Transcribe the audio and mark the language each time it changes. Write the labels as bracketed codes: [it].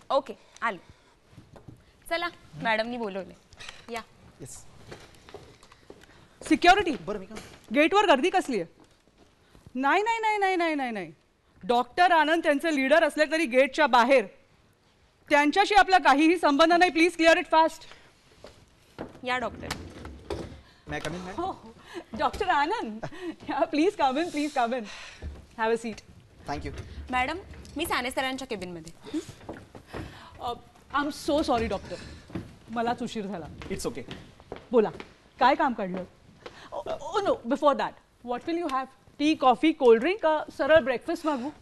[mr] Okay आलो. चला मॅडमनी बोलवले, या. [en] Yes. Security, [mr] बरं मी का गेटवर गर्दी कसली आहे? नाही नाही नाही नाही नाही नाही नाही, डॉक्टर आनंद त्यांचे लीडर असले तरी गेटच्या बाहेर. त्यांच्याशी आपला काहीही संबंध नाही. [en] Please clear it fast. [mr] या डॉक्टर. [en] Ma'am come in ma'am. हो doctor Anand, please come in, please come in, have a seat. Thank you. [mr] Madam मी साने सरांच्या केबिनमध्ये. [en] I am so sorry doctor, [mr] मलाच उशीर झाला. [en] It's okay. [mr] बोला, काय काम काढलं? [en] Oh no, before that what will you have? [mr] T, coffee, cold drink का सरळ ब्रेकफास्ट मागू?